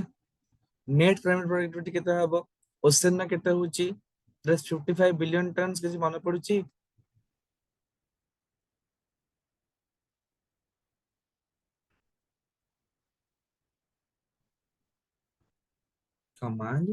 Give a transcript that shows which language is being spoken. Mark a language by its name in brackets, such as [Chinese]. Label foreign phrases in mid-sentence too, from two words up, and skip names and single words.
[English] Net primary productivity [Odia] କେତେ ହେବ? ଓସନ ନା କେତେ ହେଉଛି? [English] Plus 55 billion tons [Odia] କିଛି ମନେ ପଡୁଛି. [English] Come on.